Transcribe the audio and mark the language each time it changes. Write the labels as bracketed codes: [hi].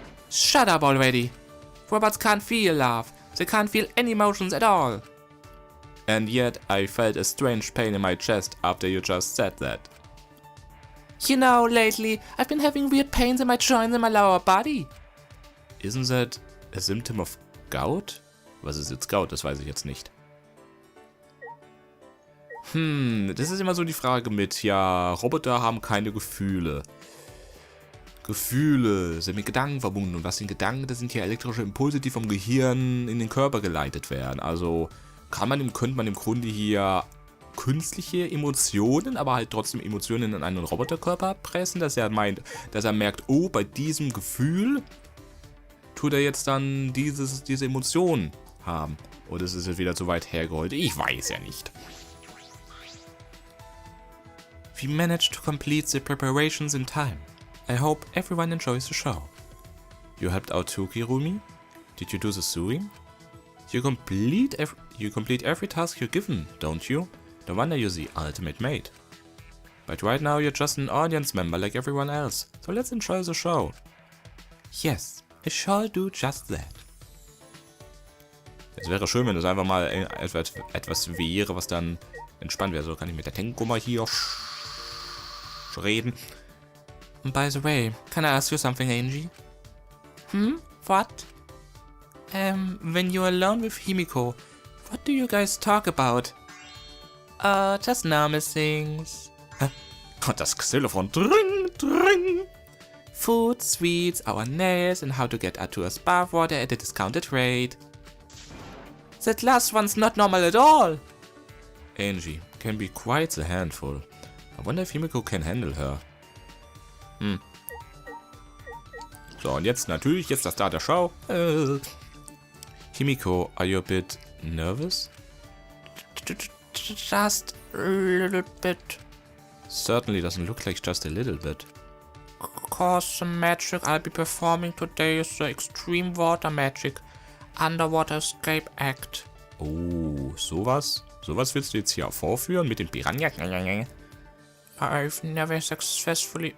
[en] Shut up already. Robots can't feel love. They can't feel any emotions at all. And yet I felt a strange pain in my chest after you just said that. You know, lately I've been having weird pains in my joints in my lower body. Isn't that a symptom of gout? [de] Was ist jetzt Gout? Das weiß ich jetzt nicht. Das ist immer so die Frage mit, ja, Roboter haben keine Gefühle. Gefühle sind mit Gedanken verbunden. Und was sind Gedanken? Das sind ja elektrische Impulse, die vom Gehirn in den Körper geleitet werden. Also könnte man im Grunde hier künstliche Emotionen, aber halt trotzdem Emotionen in einen Roboterkörper pressen, dass er merkt, oh, bei diesem Gefühl tut er jetzt dann diese Emotion haben. Oder ist es jetzt wieder zu weit hergeholt? Ich weiß ja nicht. [en] We managed to complete the preparations in time. I hope everyone enjoys the show. You helped out Tuki, Rumi? Did you do the sewing? You complete every task you're given, don't you? No wonder you're the ultimate mate. But right now you're just an audience member like everyone else, so let's enjoy the show. Yes, I shall do just that. [de] Es wäre schön, wenn es einfach mal etwas wäre, was dann entspannt wäre. So kann ich mit der Tenko mal hier reden. [en] By the way, can I ask you something, Angie? What? When you're alone with Himiko, what do you guys talk about? Just normal things. [de] Und das Xylophon. [en] Dring. Food, sweets, our nails, and how to get Arthur's bathwater at a discounted rate. That last one's not normal at all. Angie can be quite a handful. I wonder if Himiko can handle her. [de] So, und jetzt natürlich, jetzt das Start der Show. [en] Himiko, are you a bit nervous? Just a little bit. Certainly doesn't look like just a little bit. Cause the magic I'll be performing today is the extreme water magic. Underwater Escape Act. Oh, [de] sowas? Sowas willst du jetzt hier vorführen mit den Piranha? [en] I've never successfully...